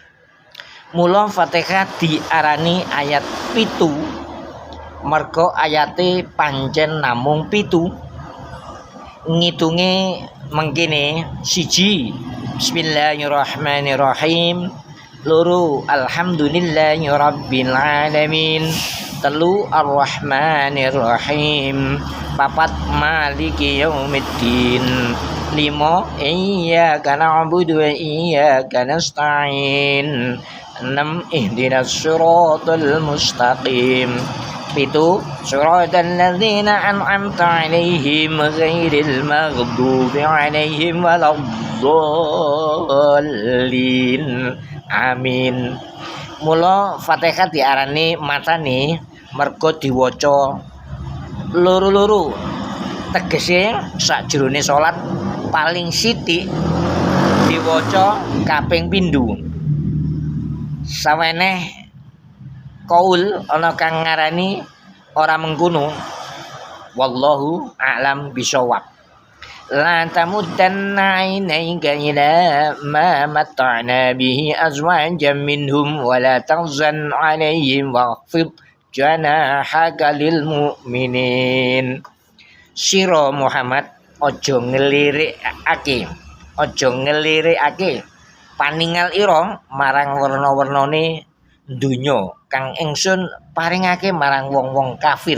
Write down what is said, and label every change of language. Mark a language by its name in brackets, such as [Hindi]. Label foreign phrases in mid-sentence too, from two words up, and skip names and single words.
[Javanese] Mula Fatihah diarani ayat pitu merga ayate pancen namung pitu. Ngitunge mengkene: siji Bismillahirrahmanirrahim, loro [Arabic] الحمد لله رب العالمين, telu الرحمن الرحيم, papat مالك يوم الدين, lima إياك نعبد وإياك نستعين, 6 اهدنا الصراط المستقيم, 7 صراط الذين أنعمت عليهم غير المغضوب عليهم ولا الضالين. [Javanese] Amin. Mula Fatihah diarani matane merga diwaca loro-loro. Tegese sakjroning salat paling sithik diwaca kaping pindho. Saweneh kaul ana kang ngarani ora mengkono. [Arabic] والله أعلم بالصواب لا تمدن عينيك إلى ما متعنا به أزواجا منهم ولا تحزن عليهم واخفض جناحك للمؤمنين. [Javanese] Sira Muhammad aja ngelirikake paningal ira marang werna-wernane donya kang ingsun paringake marang wong-wong kafir.